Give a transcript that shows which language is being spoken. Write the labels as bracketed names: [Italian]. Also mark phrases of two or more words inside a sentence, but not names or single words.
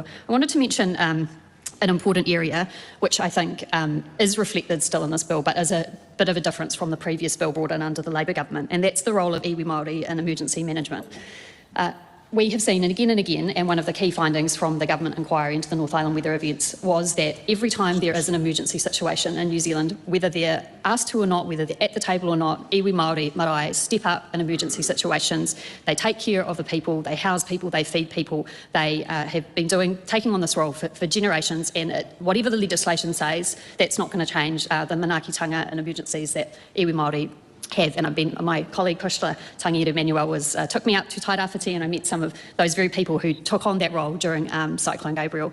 [English] I wanted to mention an important area which I think is reflected still in this bill, but is a bit of a difference from the previous bill brought in under the Labour government, and that's the role of [Māori] iwi Māori [English] in emergency management. We have seen and again, and one of the key findings from the government inquiry into the North Island weather events was that every time there is an emergency situation in New Zealand, whether they're asked to or not, whether they're at the table or not, [Māori] iwi Māori marae [English] step up in emergency situations. They take care of the people, they house people, they feed people. They have been taking on this role for generations, and whatever the legislation says, that's not going to change the manaakitanga and emergencies that [Māori] iwi Māori [English] have. And my colleague Kushla Tangiere Manuel took me out to Tairāwhiti, and I met some of those very people who took on that role during Cyclone Gabriel.